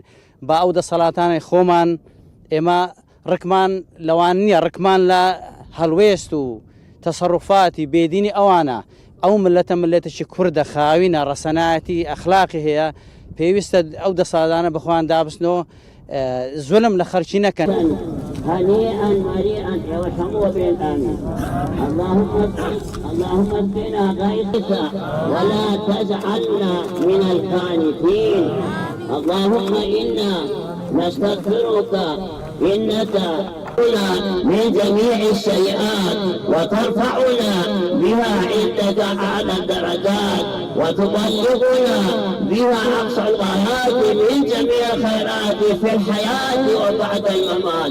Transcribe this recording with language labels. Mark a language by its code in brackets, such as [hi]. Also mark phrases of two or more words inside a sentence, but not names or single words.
[ckb] با ئەو دەسەڵاتانی خۆمان ئێمە ڕکمان لەوان نییە، ڕکمان لە هەڵوێست و تەسەڕوفاتی بێدینی ئەوانە. ئەو ملەتە ملەتێکی کوردە خاوینە، ڕەسەنایەتی ئەخلاقی هەیە، پێویستە ئەو دەسەڵاتانە بەخۆیان دابستنەوە، زولم لە خەرچی نەکەن. [ar] هنيئا مريئا وشموا بالآمين. اللهم اسقنا غيثك ولا تجعلنا من القانتين. اللهم إنا نستغفرك إنك من جميع السيئات وترفعنا بها عندك أعلى الدرجات وتبلغنا بها أقصى الغايات من جميع الخيرات في الحياة وبعد الممات.